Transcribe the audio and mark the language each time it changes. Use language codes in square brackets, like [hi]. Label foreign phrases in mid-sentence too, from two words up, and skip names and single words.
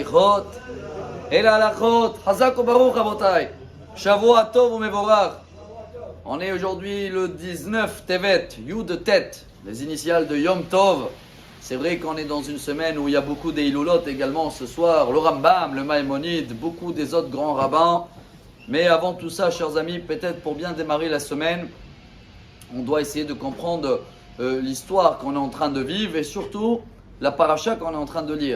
[he] ההלכות, אלה ההלכות, חזק וברוך רבותיי, שבוע טוב ומבורך. [fr] On est aujourd'hui le 19 Tevet, [he] יוד טית, [fr] les initiales de [he] יום טוב. [fr] C'est vrai qu'on est dans une semaine où il y a beaucoup d'Eilulot également ce soir, le Rambam, le Maïmonide, beaucoup des autres grands rabbins. Mais avant tout ça, chers amis, peut-être pour bien démarrer la semaine, on doit essayer de comprendre l'histoire qu'on est en train de vivre et surtout la paracha qu'on est en train de lire.